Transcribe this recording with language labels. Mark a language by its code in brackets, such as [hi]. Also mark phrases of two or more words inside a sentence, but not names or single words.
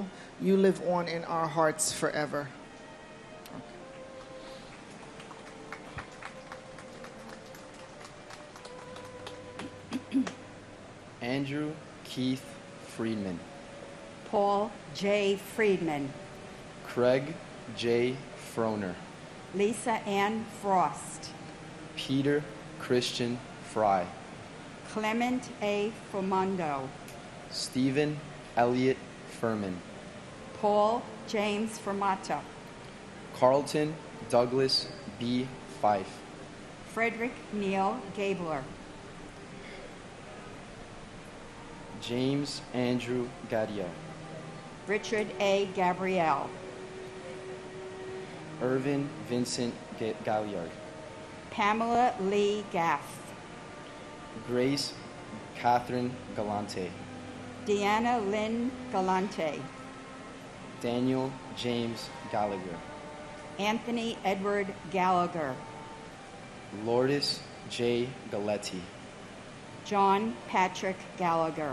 [en] You live on in our hearts forever. Andrew Keith Friedman. Paul J. Friedman. Craig J. Froner. Lisa Ann Frost. Peter Christian Fry. Clement A. Fomondo. Stephen Elliott Furman. Paul James Fermata. Carlton Douglas B. Fife. Frederick Neil Gabler. James Andrew Gadio. Richard A. Gabrielle. Irvin Vincent Galliard. Pamela Lee Gaff. Grace Catherine Galante. Deanna Lynn Galante. Daniel James Gallagher. Anthony Edward Gallagher. Lourdes J. Galetti. John Patrick Gallagher.